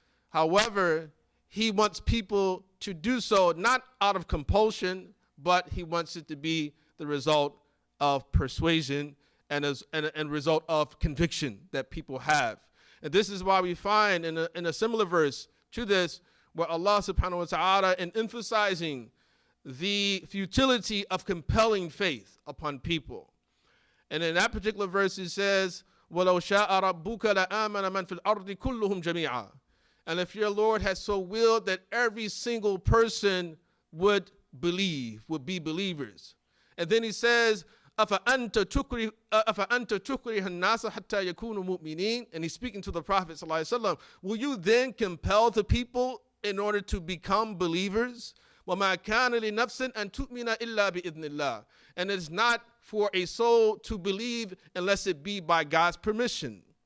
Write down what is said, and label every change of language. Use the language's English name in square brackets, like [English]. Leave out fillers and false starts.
[English] However, He wants people to do so not out of compulsion, but He wants it to be the result of persuasion and result of conviction that people have. And this is why we find in a similar verse to this, where Allah subhanahu wa ta'ala, in emphasizing the futility of compelling faith upon people. And in that particular verse, He says, [Arabic] وَلَوْ شَاءَ رَبُّكَ لَآمَنَ مَنْ فِي الْأَرْضِ كُلُّهُمْ جَمِيعًا. [English] And if your Lord has so willed that every single person would believe, would be believers. And then He says, [Arabic] أَفَأَنْتَ تُكْرِهُ النَّاسَ حَتَّى يَكُونُوا مُؤْمِنِينَ. [English] And He's speaking to the Prophet ﷺ. Will you then compel the people in order to become believers? [Arabic] وَمَا كَانَ لِنَفْسٍ أَن تُؤْمِنَ إِلَّا بِإِذْنِ اللَّهِ. [English] And it's not for a soul to believe unless it be by God's permission.